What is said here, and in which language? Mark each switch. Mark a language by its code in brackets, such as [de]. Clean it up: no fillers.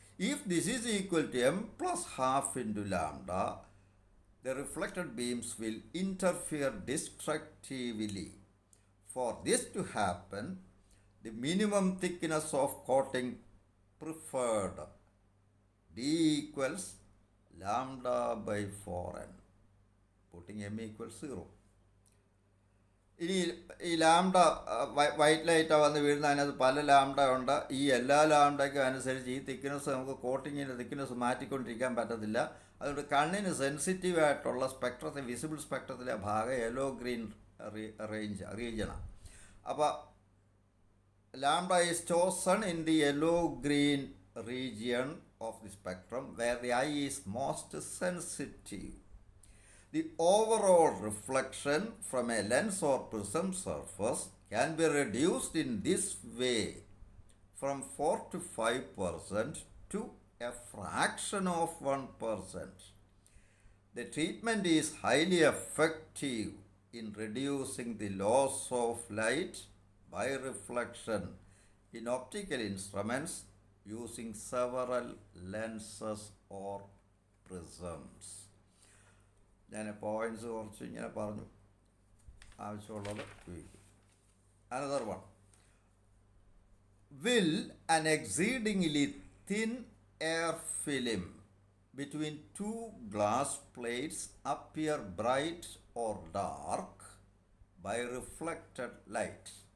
[en] If this is equal to m plus half into lambda, the reflected beams will interfere destructively. For this to happen, the minimum thickness of coating preferred, d equals lambda by 4n, putting m equals 0. [ml] ഇനി ഈ lambda white ലൈറ്റാണ് വന്ന് വീഴുന്ന, അതിനകത്ത് പല lambda ഉണ്ട്. ഈ എല്ലാ ലാംഡയ്ക്കും അനുസരിച്ച് ഈ തിക്നെസ് നമുക്ക് കോട്ടിങ്ങിൻ്റെ തിക്നെസ് മാറ്റിക്കൊണ്ടിരിക്കാൻ പറ്റത്തില്ല. അതുകൊണ്ട് കണ്ണിന് സെൻസിറ്റീവ് ആയിട്ടുള്ള സ്പെക്ട്രത്തിൽ, വിസിബിൾ സ്പെക്ട്രത്തിലെ ഭാഗം യെല്ലോ ഗ്രീൻ റീജിയനാണ്. അപ്പോൾ [en] Lambda is chosen in the yellow green region of the spectrum where the eye is most sensitive. The overall reflection from a lens or prism surface can be reduced in this way from 4 to 5% to a fraction of 1%. The treatment is highly effective in reducing the loss of light by reflection in optical instruments using several lenses or prisms. [ml] ഞാൻ points കുറച്ച് ഇങ്ങനെ പറഞ്ഞു, ആവശ്യമുള്ളത് ഉപയോഗിക്കും. [en] Another one. Will an exceedingly thin air film between two glass plates appear bright or dark by reflected light?